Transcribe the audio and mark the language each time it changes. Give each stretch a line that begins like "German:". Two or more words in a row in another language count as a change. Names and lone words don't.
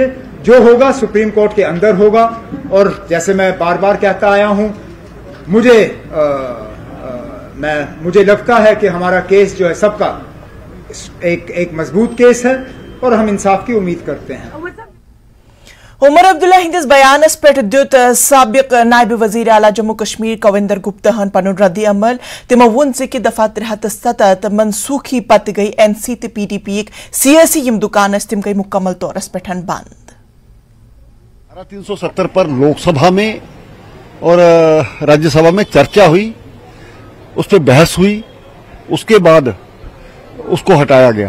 Urdu: جو ہوگا سپریم کورٹ کے اندر ہوگا. اور جیسے میں بار بار کہتا آیا ہوں, مجھے لگتا ہے کہ ہمارا کیس جو ہے سب کا ایک مضبوط کیس ہے اور ہم انصاف کی امید کرتے ہیں.
Kashmiri: عمر عبداللہ ہندس بیانس پہ دت سابق نائب وزیر اعلیٰ جموں کشمیر کویندر گپتاہن پن رد عمل. تمو ون کہ دفعہ 307 منسوخی پتہ گئی این سی تو پی ڈی پی یک سیاسی یم دکان تم گئی مکمل طور پہ بند.
Urdu: 370 پر لوک سبھا میں اور راجیہ سبھا میں چرچا ہوئی, اس پہ بحث ہوئی, اس کے بعد اس کو ہٹایا گیا.